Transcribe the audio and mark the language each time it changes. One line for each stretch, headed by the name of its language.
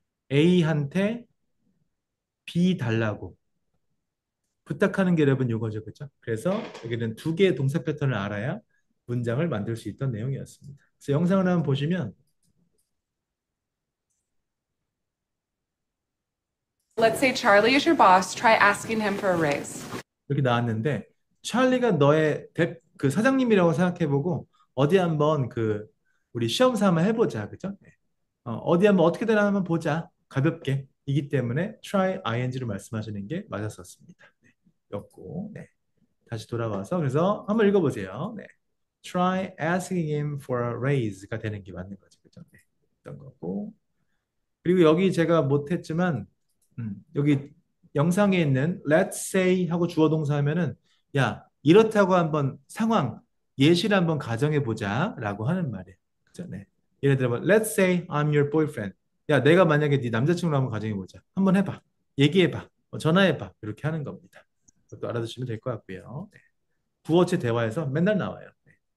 Korean: A한테 B 달라고 부탁하는 게 여러분 이거죠. 그죠? 그래서 여기는 두 개의 동사 패턴을 알아야 문장을 만들 수 있던 내용이었습니다. 그래서 영상을 한번 보시면
English: Let's say Charlie is your boss. Try asking him for a raise.
Korean: 이렇게 나왔는데 찰리가 너의 그 사장님이라고 생각해보고 어디 한번 그 우리 시험 삼아 해보자. 그죠? 네. 어디 한번 어떻게 되나 한번 보자. 가볍게. 이기 때문에 try ing를 말씀하시는 게 맞았었습니다. 네. 였고, 네. 다시 돌아와서 그래서 한번 읽어보세요. 네.
English: Try asking him for a raise가
Korean: 되는 게 맞는 거죠. 그죠? 네. 어떤 거고. 그리고 여기 제가 못했지만 여기 영상에 있는
English: let's say
Korean: 하고 주어 동사 하면은 야 이렇다고 한번 상황 예시를 한번 가정해 보자 라고 하는 말이에요. 그죠? 네. 예를 들어
English: let's say I'm your boyfriend.
Korean: 야 내가 만약에 네 남자친구로 한번 가정해 보자. 한번 해봐. 얘기해봐. 전화해봐. 이렇게 하는 겁니다. 그것도 알아두시면 될 것 같고요. 네. 구어체 대화에서 맨날 나와요. 네.